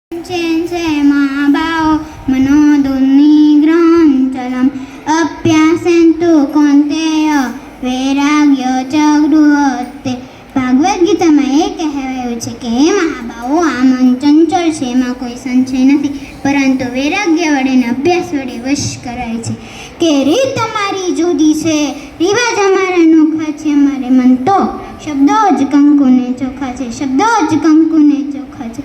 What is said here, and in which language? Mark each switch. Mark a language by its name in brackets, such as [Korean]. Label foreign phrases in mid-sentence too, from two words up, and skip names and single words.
[Sanskrit] चेंसे महाभाव मनोदुर्निग्रहञ्चलम् अप्यासेन्तु कौन्तेय वैराग्य च गृहस्ते। [Gujarati] ભાગવદ્ ગીતામાં એ કહેવાયું છે કે હે મહાભાવો, આ મન ચંચળ છે, એમાં કોઈ સંશય નથી, પરંતુ વૈરાગ્ય વડે ને અભ્યાસ વડે વશ કરાય છે. કે રીત અમારી જુદી છે, રિવાજ અમારા નોખા છે, અમારે મન તો શબ્દો જ કંકુને ચોખા છે, શબ્દો જ કંકુને ચોખા છે.